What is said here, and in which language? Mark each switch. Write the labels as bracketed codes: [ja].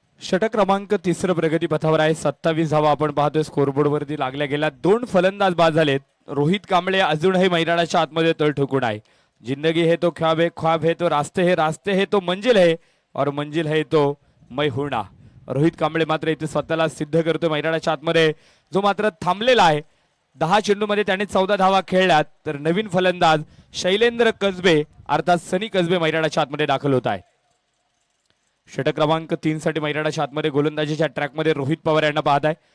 [mr] षटक क्रमांक 3 प्रगती पथावर आहे. 27 धावा आपण पाहतोय स्कोरबोर्ड वरती लागल्या गेल्या. 2 फलंदाज बाद झालेत. रोहित कांबळे अजूनही मैदानाच्या आतमध्ये तळ ठोकून आहे. [hi] जिंदगी है तो ख्वाब है, ख्वाब है तो रास्ते है, रास्ते है तो मंजिल है, और मंजिल है तो मैं हूं. [mr] रोहित कांबळे मात्र इथे स्वतःला सिद्ध करतोय मैदानाच्या आतमध्ये, जो मात्र थांबलेला आहे. 10 चेंडूमध्ये त्याने 14 धावा खेळल्यात. तर नवीन फलंदाज शैलेंद्र कसबे अर्थात सनी कसबे मैदानाच्या आतमध्ये दाखल होत आहे. षटक क्रमांक 3 साठी मैदानाच्या आतमध्ये गोलंदाजीच्या ट्रॅकमध्ये रोहित पवार यांना पाहत आहे.